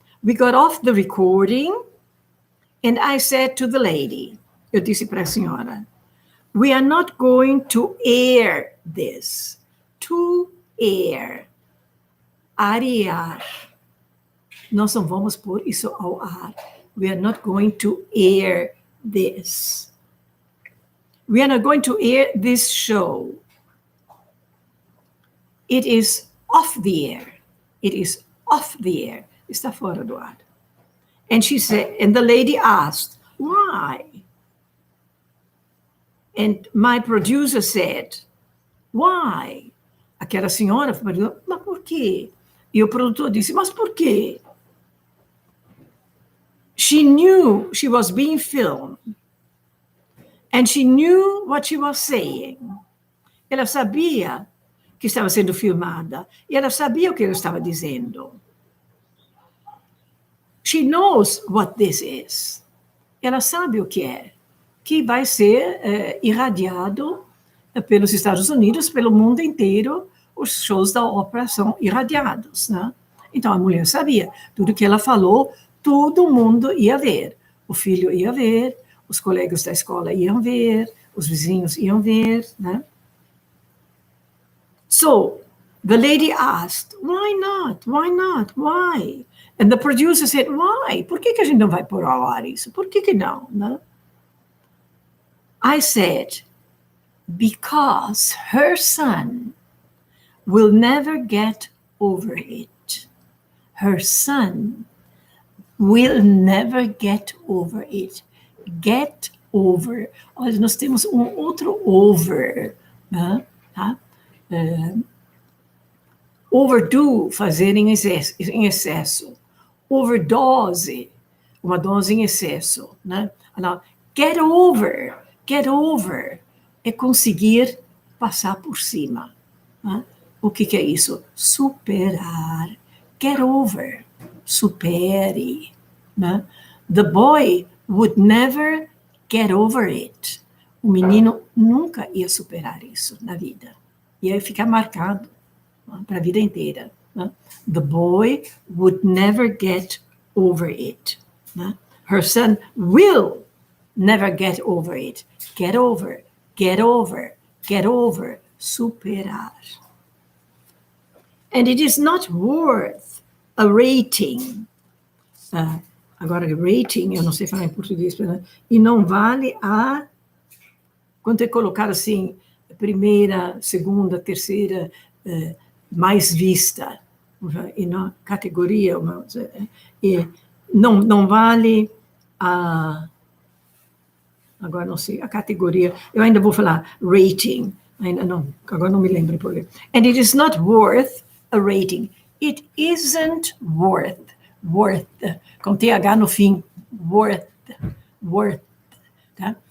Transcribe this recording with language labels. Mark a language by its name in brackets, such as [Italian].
[English] We got off the recording and I said to the lady, [Portuguese] eu disse para a senhora, [English] we are not going to air this. To air. Arear. [Portuguese] Nós não vamos pôr isso ao ar. [English] We are not going to air this. We are not going to air this show. It is off the air. It is off the air. [Portuguese] Está fora do ar. [English] And she said, and the lady asked, why? And my producer said, why? [Portuguese] Aquela senhora falou, mas por quê? E o produtor disse, mas por quê? [English] She knew she was being filmed. And she knew what she was saying. [Portuguese] Ela sabia que estava sendo filmada. E ela sabia o que ela estava dizendo. [English] She knows what this is. [Portuguese] Ela sabe o que é. Que vai ser irradiado pelos Estados Unidos, pelo mundo inteiro. Os shows da Oprah são irradiados, né? Então, a mulher sabia. Tudo que ela falou, todo mundo ia ver. O filho ia ver, os colegas da escola iam ver, os vizinhos iam ver, né? [English] So, the lady asked, why not? Why not? Why? And the producer said, why? [Portuguese] Por que a gente não vai pôr ao ar isso? Por que não, né? [English] I said, because her son will never get over it. Her son will never get over it. Get over. [Portuguese] Olha, nós temos um outro over, né? Tá? Overdo, fazer em excesso. Overdose, uma dose em excesso, né? Get over, é conseguir passar por cima. Né? O que é isso? Superar. Get over, supere. Né? [English] The boy would never get over it. [Portuguese] O menino nunca ia superar isso na vida. Ia ficar marcado, né, para a vida inteira. Né? [English] The boy would never get over it. Né? Her son will never get over it. Get over, get over, get over, superar. And it is not worth a rating. [Portuguese] Agora, rating, eu não sei falar em português, né? E não vale a... Quando é colocado assim, primeira, segunda, terceira, mais vista, e na categoria, e não vale a... Agora não sei, a categoria, eu ainda vou falar rating, ainda não, agora não me lembro por quê. [English] And it is not worth a rating. It isn't worth, [Portuguese] com TH no fim, [English] worth, tá?